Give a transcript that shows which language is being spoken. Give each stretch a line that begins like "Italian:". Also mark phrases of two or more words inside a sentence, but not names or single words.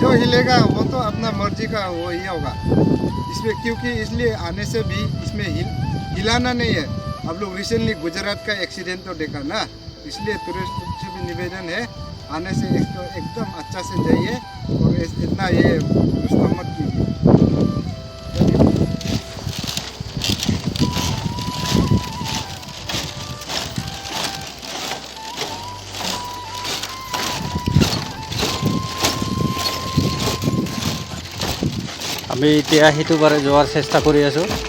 Hindi: जो हिलेगा वो तो अपना मर्जी का वो ही होगा इसमें, क्योंकि इसलिए आने से भी इसमें हिलाना नहीं है। आप लोग रिसेंटली गुजरात का एक्सीडेंट तो देखा ना, इसलिए टूरिस्ट से भी निवेदन है आने से एकदम अच्छा से जाइए और इतना ये उसका मत कीजिए।
Assamese: আমি এতিয়া সেইটো পাৰে যোৱাৰ চেষ্টা কৰি আছোঁ।